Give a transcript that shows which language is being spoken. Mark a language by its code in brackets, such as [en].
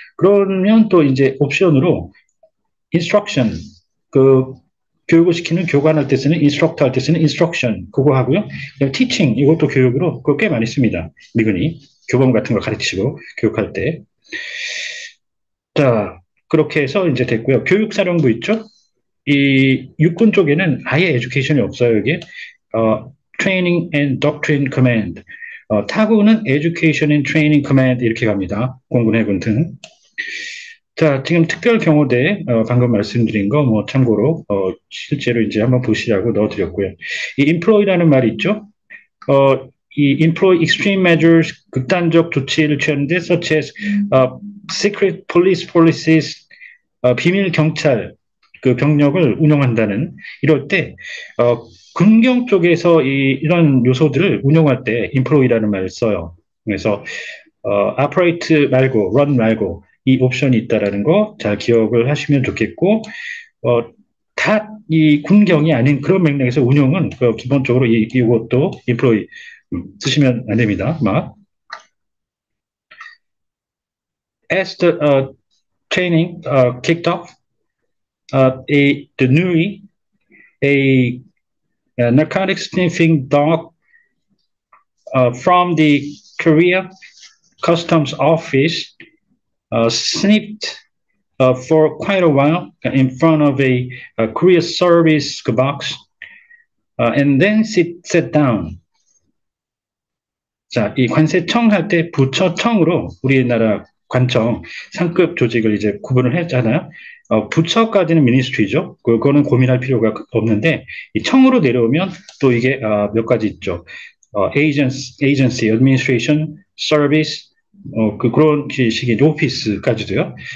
[ko] 그러면 또 이제 옵션으로 instruction 그 교육을 시키는 교관할 때 쓰는 인스트럭터 할 때 쓰는 instruction 그거 하고요. teaching 이것도 교육으로 그거 꽤 많이 씁니다. 미군이 교범 같은 거 가르치고 교육할 때. 자, 그렇게 해서 이제 됐고요. 교육사령부 있죠? 이 육군 쪽에는 아예 에듀케이션이 없어요, 이게. [en] Training and Doctrine Command. [ko] 타구는 [en] Education and Training Command [ko] 이렇게 갑니다. 공군, 해군 등. 자, 지금 특별 경호대, 방금 말씀드린 거, 뭐, 참고로, 실제로 이제 한번 보시라고 넣어드렸고요. 이 employ라는 말이 있죠? 이 [en] employ extreme measures, [ko] 극단적 조치를 취하는데, [en] such as, secret police policies, [ko] 비밀 경찰, 그 병력을 운영한다는, 이럴 때, 군경 쪽에서 이런 요소들을 운영할 때 employ라는 말을 써요. 그래서, operate 말고, run 말고, 이 옵션이 있다라는 거 잘 기억을 하시면 좋겠고, 다 이 군경이 아닌 그런 맥락에서 운영은 기본적으로 이것도 employ 쓰시면 안 됩니다. 막. [en] As the training kicked off, the NUI, a narcotic sniffing dog from the Korea Customs Office sniffed for quite a while in front of a courier service box and then sat down. [ko] 자, 이 관세청 할 때 부처청으로 우리나라 관청 상급 조직을 이제 구분을 했잖아요. 부처까지는 미니스트리죠. 그거는 고민할 필요가 없는데 이 청으로 내려오면 또 이게 몇 가지 있죠. agency, administration, service, 그런 식의 오피스까지도요.